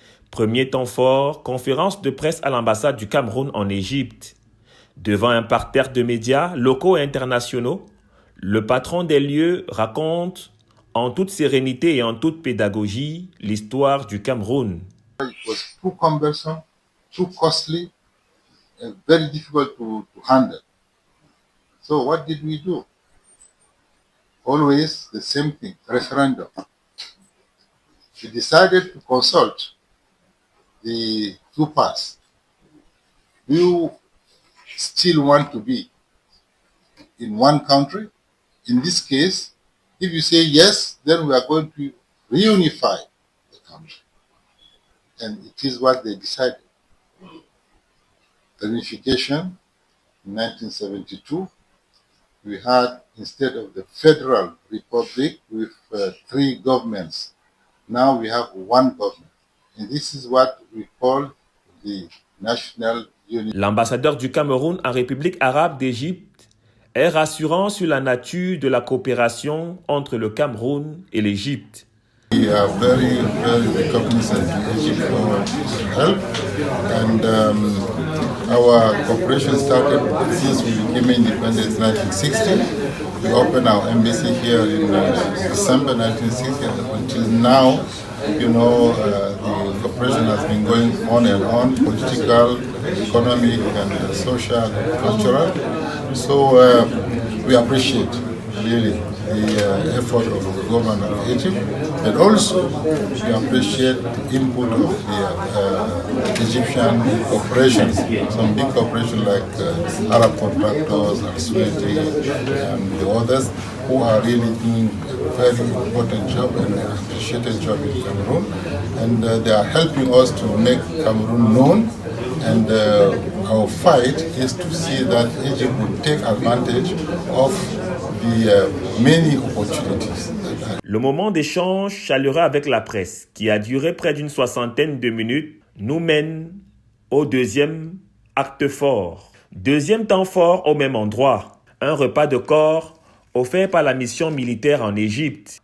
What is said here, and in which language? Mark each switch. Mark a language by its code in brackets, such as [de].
[fr] Premier temps fort, conférence de presse à l'ambassade du Cameroun en Égypte. Devant un parterre de médias locaux et internationaux, le patron des lieux raconte en toute sérénité et en toute pédagogie l'histoire du Cameroun. [en] It was too cumbersome, too costly, and very difficult to handle. So what did we do? Always the same thing, referendum. We decided to consult the two parts. Do you still want to be in one country? In this case, if you say yes, then we are going to reunify the country. And it is what they decided. The reunification in 1972, we had, instead of the federal republic with three governments, now we have one government. And this is what we call the National Unity. [fr] L'ambassadeur du Cameroun en République arabe d'Égypte est rassurant sur la nature de la coopération entre le Cameroun et l'Égypte. [en] We are very, very cognizant to Egypt for help, and our cooperation started since we became independent in 1960. We opened our embassy here in December 1960 until now. You know, the cooperation has been going on and on, political, economic, and social, cultural. So we appreciate really the effort of the government of Egypt, and also we appreciate the input of the Egyptian corporations, some big corporations like Arab Contractors, Al-Suwaidi, and the others, who are really doing a very important job and an appreciated job in Cameroon, and they are helping us to make Cameroon known. And our fight is to see that Egypt will take advantage of the many opportunities. [fr] Le moment d'échange chaleureux avec la presse, qui a duré près d'une soixantaine de minutes, nous mène au deuxième acte fort. Deuxième temps fort au même endroit, un repas de corps offert par la mission militaire en Égypte.